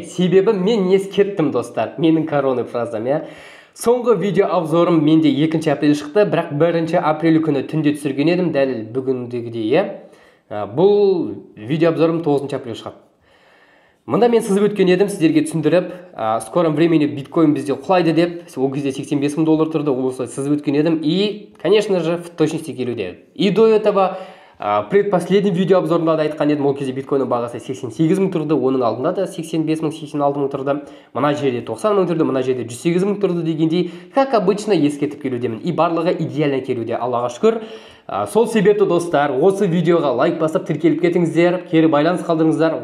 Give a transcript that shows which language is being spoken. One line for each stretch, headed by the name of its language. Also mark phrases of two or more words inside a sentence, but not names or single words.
Kazakh: Себебі мен ескерттім, достар. Менің корона фразам, Соңғы видео обзорым менде 2 апрель шықты, бірақ 1 апрель күні түнде түсірген едім, дәл бүгіндегідей, Бұл видео обзорым 9 апрель шығады. Мында мен сызып өткен едім, сіздерге түсіндіріп,
Russian: скором времени
Kazakh: биткоин бізде құлайды деп, ол кезде $85,000 тұрды, осылай сызып өткен едім,
Russian: и, конечно же, в точности келуде. И до этого предпоследний
Kazakh: видео обзорымда да айтқан едім, ол кезде биткоиннің бағасы 88,000 тұрды, оның алдында да 85,000, 86,000 тұрды, мына жерде 90,000 тұрды, мына жерде 108,000 тұрды дегендей,
Russian: как обычно
Kazakh: ескертіп келудемін. И барлығы идеально келуде, Аллаға шүкір. Сол себепті, достар, осы видеоға лайк басып тіркеліп кетіңіздер, кері байланыс қалдырыңыздар.